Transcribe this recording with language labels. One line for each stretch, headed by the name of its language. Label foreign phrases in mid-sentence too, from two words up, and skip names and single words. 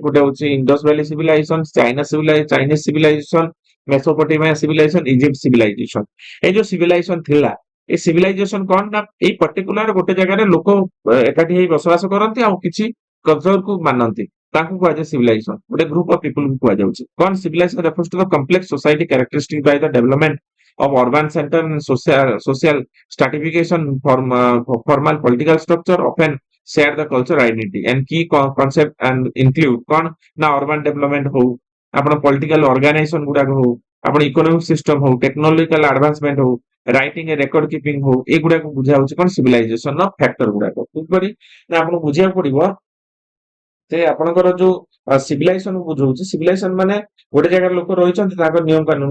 Odia: ଗୋଟେ ହଉଛି ଇଣ୍ଡସ ଭ୍ୟାଲି ସିଭିଲାଇଜେସନ, ଚାଇନିଜ ସିଭିଲାଇଜେସନ, ମେସୋପୋଟାମିଆ ସିଭିଲାଇଜେସନ, ଇଜିପ୍ଟ ସିଭିଲାଇଜେସନ। ଏଇ ଯୋଉ ସିଭିଲାଇଜେସନ ଥିଲା, ଏ ସିଭିଲାଇଜେସନ କଣ ନା ଏଇ ପର୍ଟିକୁଲାର ଗୋଟେ ଜାଗାରେ ଲୋକ ଏକାଠି ହେଇ ବସବାସ କରନ୍ତି ଆଉ କିଛି କଲଚର କୁ ମାନନ୍ତି, ତାଙ୍କୁ କୁହାଯାଏ ସିଭିଲାଇଜେସନ। ଗୋଟେ
English: group of people
Odia: କୁ କୁହାଯାଉଛି। କଣ
English: civilization refers to the complex society characteristic by the development of urban center and social stratification, formal political structure often share the culture identity and key concept and include
Odia: କଣ ନା
English: urban development
Odia: ହଉ, ଆପଣ
English: political organization
Odia: ଗୁଡାକ ହଉ, ଆପଣ
English: economic system
Odia: ହଉ,
English: technological advancement
Odia: ହଉ,
English: writing a record keeping
Odia: ହଉ, ଏଗୁଡାକୁ ବୁଝା ହଉଛି କଣ ସିଭିଲାଇଜେସନ ର ଫ୍ୟାକ୍ଟର ଗୁଡାକ। କିପରି ନା ଆପଣଙ୍କୁ ବୁଝିବାକୁ ପଡିବ ଯେ ଆପଣଙ୍କର ଯୋଉ ସିଭିଲାଇଜେସନ ବୁଝଉଛି, ସିଭିଲାଇଜେସନ ମାନେ ଗୋଟେ ଜାଗାରେ ଲୋକ ରହିଛନ୍ତି, ତାଙ୍କ ନିୟମ କାନୁନ।